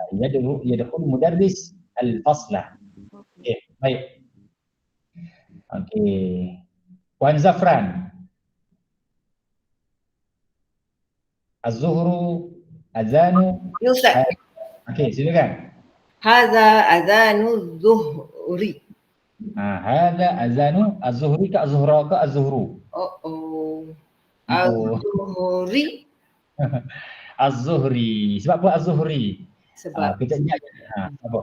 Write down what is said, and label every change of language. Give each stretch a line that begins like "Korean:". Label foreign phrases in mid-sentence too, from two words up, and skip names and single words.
Arabic: يدخل المدرس الفصل.
Malay: Okey, baik. Okey.
Arabic: Puan Zafran. الظهر أذان. يا أستاذ.
Malay: Okey, silakan.
Arabic: هذا أذان ظهر. هذا أذان الظهر ke az-zuhra ke az-zuhru? Az-zuhri. Az-zuhri.
Malay: Sebab apa az-zuhri? Sebab kita ingat apa?